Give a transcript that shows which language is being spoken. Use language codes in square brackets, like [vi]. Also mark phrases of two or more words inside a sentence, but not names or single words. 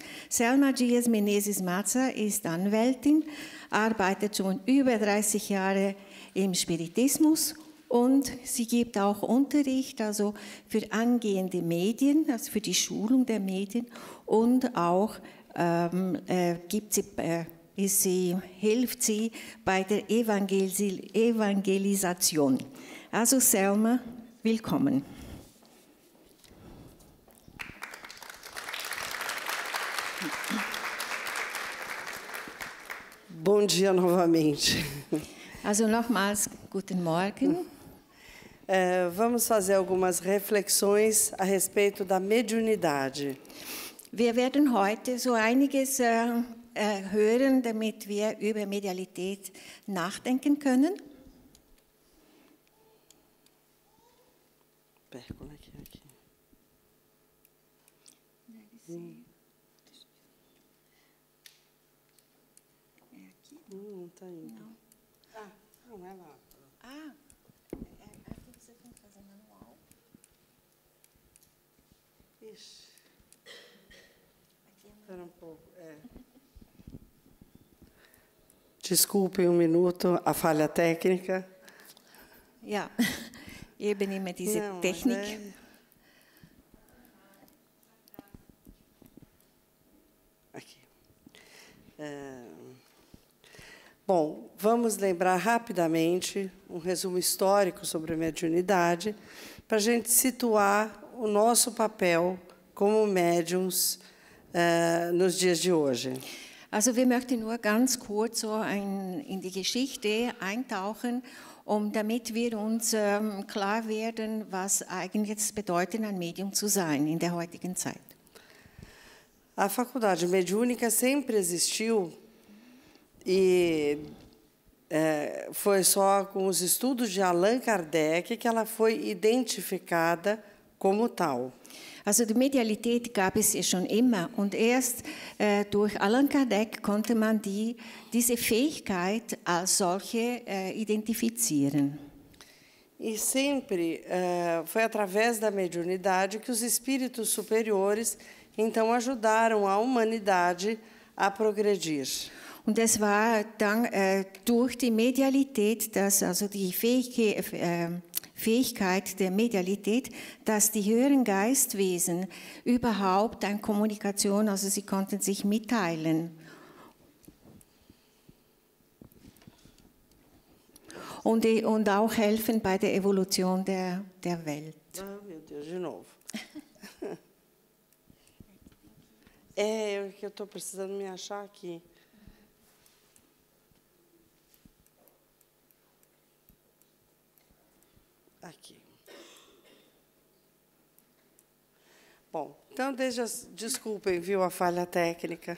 [de] Selma Dias Menezes Maza ist Anwältin, arbeitet schon über 30 Jahre im Spiritismus und sie gibt auch Unterricht, also für angehende Medien, also für die Schulung der Medien und auch hilft sie bei der Evangelisation. Also Selma, willkommen. [pt] Bom dia novamente. [de] Also nochmals, guten Morgen. [pt] Vamos fazer algumas reflexões a respeito da mediunidade. [de] Wir werden heute so einiges hören, damit wir über Medialität nachdenken können. [pt] Pérgola aqui. Não está indo. Não. Ah, não é lá. Ah, aqui você tem que fazer manual. Ixi. Espera um pouco. Desculpem um minuto a falha técnica. [de] Ja, ich übernehme diese Technik. [pt] Aqui. Bom, vamos lembrar rapidamente um resumo histórico sobre a mediunidade, para a gente situar o nosso papel como médiums nos dias de hoje. [de] Also wir möchten nur ganz kurz so in die Geschichte eintauchen, damit wir uns klar werden, was eigentlich es bedeutet, ein Medium zu sein in der heutigen Zeit. [pt] A faculdade mediúnica sempre existiu e foi só com os estudos de Allan Kardec que ela foi identificada como tal. [de] Also die Medialität gab es ja schon immer und erst durch Allan Kardec konnte man diese Fähigkeit als solche identifizieren. [pt] E sempre foi através da mediunidade que os espíritos superiores então ajudaram a humanidade a progredir. [de] Und es war dann durch die Medialität, also die Fähigkeit der Medialität, dass die höheren Geistwesen überhaupt eine Kommunikation, also sie konnten sich mitteilen. Und auch helfen bei der Evolution der Welt. [pt] Ah, meu Deus, de novo. Que eu estou precisando me achar aqui. Aqui. Bom, então desculpem, viu, a falha técnica.